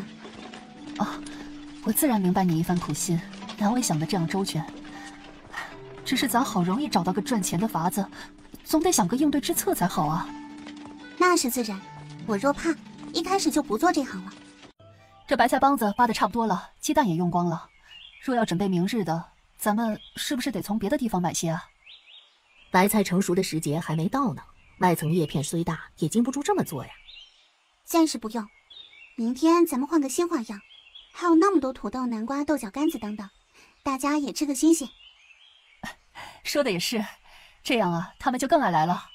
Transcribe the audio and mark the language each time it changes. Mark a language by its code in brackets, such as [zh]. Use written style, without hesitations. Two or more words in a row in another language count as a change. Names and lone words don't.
[zh] 啊，我自然明白你一番苦心，难为想得這樣周全。只是咱好容易找到個賺錢的法子， 總得想个應對之策才好啊。那是自然，我若怕，一開始就不做這行了。這白菜幫子挖得差不多了，雞蛋也用光了。若要準備明日的，咱們是不是得從別的地方買些啊？白菜成熟的時節還沒到呢，外層葉片雖大，也禁不住這麼做呀。暫時不用，明天咱們換個新花樣。還有那麼多土豆、南瓜、豆角、柑子等等，大家也吃個新鮮。說的也是，這樣啊，他們就更愛來了。